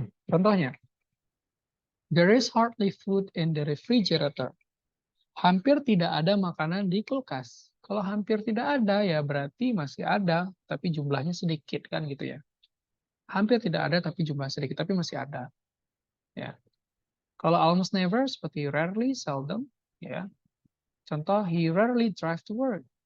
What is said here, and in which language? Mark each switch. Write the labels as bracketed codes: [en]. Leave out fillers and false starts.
[id] Contohnya, [en] there is hardly food in the refrigerator. [id] Hampir tidak ada makanan di kulkas. Kalau hampir tidak ada, ya berarti masih ada, tapi jumlahnya sedikit, kan gitu ya. Hampir tidak ada, tapi jumlahnya sedikit, tapi masih ada. Ya. Kalau [en] almost never, [id] seperti rarely, seldom. Ya. Contoh, [en] he rarely drive to work.